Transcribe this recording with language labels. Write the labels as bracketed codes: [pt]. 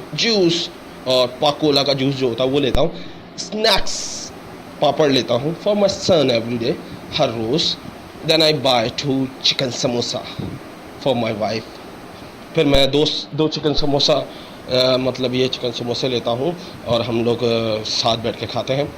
[ur] Juice اور پاکولا کا juice جو ہوتا ہے وہ لیتا ہوں. اسنیکس پاپڑ لیتا ہوں [en] for my son every day, [ur] Hare rows. [en] then I buy 2 chicken samosa for my wife. [ur] پھر میں دو چکن سموسا مطلب یہ چکن سموسے لیتا ہوں اور ہم لوگ ساتھ بیٹھ کے کھاتے ہیں.